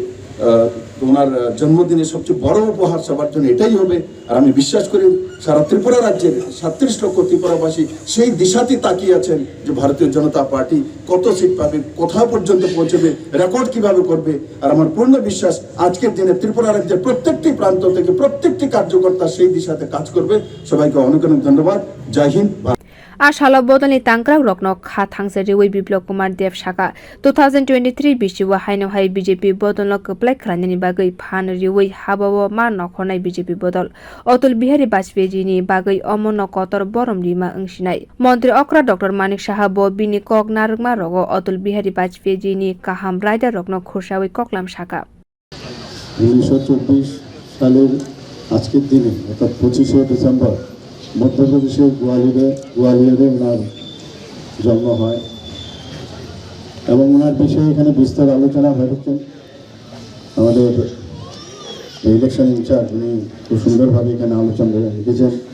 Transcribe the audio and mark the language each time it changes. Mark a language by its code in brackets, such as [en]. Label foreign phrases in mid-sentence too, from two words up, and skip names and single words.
[bn] ওনার জন্মদিনে সবচেয়ে বড় উপহার সবার জন্য এটাই হবে আর আমি বিশ্বাস করি সারা ত্রিপুরা রাজ্যের 37 লক্ষ ত্রিপুরাবাসী সেই দিশাতে তাকিয়ে আছেন যে ভারতীয় জনতা পার্টি কত সিট পাবে কোথাও পর্যন্ত পৌঁছবে রেকর্ড কিভাবে করবে আর আমার পূর্ণ বিশ্বাস আজকের দিনে ত্রিপুরা রাজ্যের প্রত্যেকটি প্রান্ত থেকে প্রত্যেকটি কার্যকর্তা সেই দিশাতে কাজ করবে সবাইকে অনেক অনেক ধন্যবাদ [hi] जय हिन्द [trp] Ashala Bodolni Tangkrag Rokno Kha Thangse Riwi Biplab Kumar Dev Shaka 2023 Bishiwa Haino Hai BJP Bodolno Kaplai Kranani Bagai Phan Riwi Habawa Ma Nokhonai BJP Bodol Atal Bihari Bajpayee ni Bagai Omono Kotor Borom Lima Angshinai Mantri Okra Dr. Manik Shaha Bo Bini Kok Nargma Rogo Atal Bihari Bajpayee ni Kaham Raida Rokno Khursawi Koklam Shaka [bn] 1924 সালের আজকের দিনে অর্থাৎ 25 ডিসেম্বর মধ্যপ্রদেশের গোয়ালিয়রে ওনার জন্ম হয় এবং ওনার বিষয়ে এখানে বিস্তার আলোচনা হয়েছেন আমাদের [en] election in-charge [bn] উনি খুব সুন্দরভাবে এখানে আলোচনা রেখেছেন